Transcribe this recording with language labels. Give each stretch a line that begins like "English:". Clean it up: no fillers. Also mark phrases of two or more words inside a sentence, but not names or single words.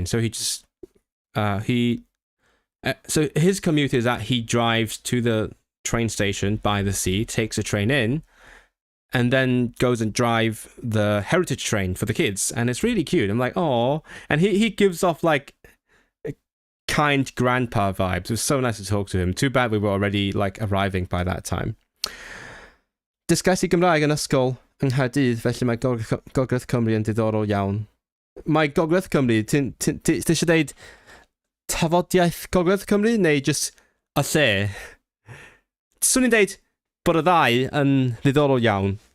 English: So he just, so his commute is that he drives to the train station by the sea, takes a train in, and then goes and drive the heritage train for the kids. And it's really cute. I'm like, oh, and he gives off like kind grandpa vibes. It was so nice to talk to him. Too bad we were already like arriving by that time.
Welsh: Dysgais I Gymraeg yn ysgol yng Nghaerdydd, felly mae Gogledd Cymru yn diddorol iawn. Mae Gogledd Cymru, ti eisiau deud tafodiaeth Gogledd Cymru neu just y lle? Swn i'n deud bod y ddau yn ddiddorol iawn.